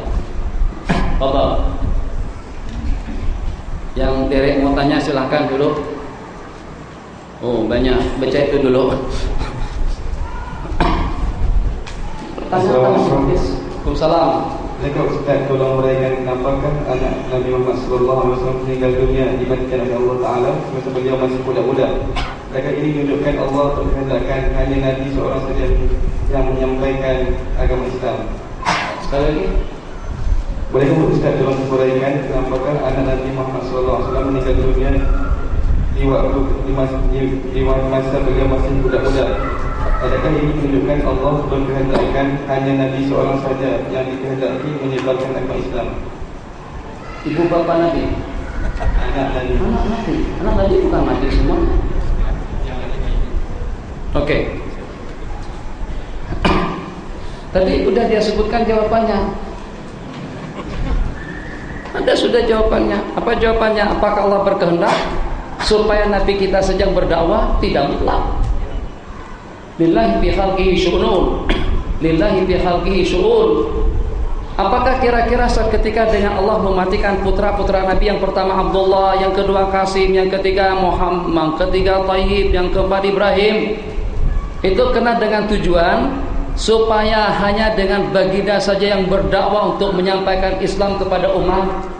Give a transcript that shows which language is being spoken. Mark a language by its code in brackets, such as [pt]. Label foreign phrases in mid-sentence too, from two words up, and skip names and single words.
[ms] Bapak yang derek mau tanya silahkan dulu. Oh banyak, baca itu dulu. Waalaikumsalam. Jika Ustaz tolong uraikan kenapakah anak Nabi Muhammad SAW meninggal dunia dimatikan oleh Allah Ta'ala semasa beliau masih budak-budak? Adakah ini menunjukkan Allah berkehendakkan hanya Nabi seorang saja yang menyampaikan agama Islam? Sekali lagi, bolehkah Ustaz tolong uraikan kenapakah anak Nabi Muhammad SAW meninggal dunia di masa beliau masih budak-budak? Adakah ini menunjukkan Allah berkehendakkan hanya Nabi seorang saja yang dikehendaki menyebarkan agama Islam? Ibu bapa Nabi, Anak Nabi. Anak Nabi bukan mati semua. Oke. Tadi udah dia sebutkan jawabannya. Anda sudah jawabannya. Apa jawabannya? Apakah Allah berkehendak supaya Nabi kita sedang berdakwah? Tidak mutlak. [ar] لله في خلقه شؤون. لله في خلقه شؤون. [ms] Apakah kira-kira saat ketika dengan Allah mematikan putra-putra Nabi, yang pertama Abdullah, yang kedua Qasim, yang ketiga Muhammad, yang ketiga Tayyib, yang keempat Ibrahim, itu kena dengan tujuan supaya hanya dengan baginda saja yang berdakwah untuk menyampaikan Islam kepada umat?